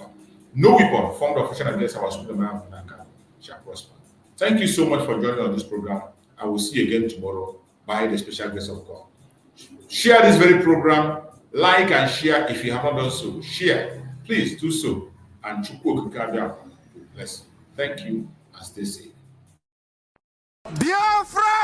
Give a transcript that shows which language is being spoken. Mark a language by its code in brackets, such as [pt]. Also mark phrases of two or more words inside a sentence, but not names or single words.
[en] No weapon formed or fashioned against our Supreme shall prosper. Thank you so much for joining on this program. I will see you again tomorrow by the special grace of God. Share this very program, like and share if you have not done so. Share, please do so. And Chukwu Okike bless you. Thank you and stay safe. Biafra!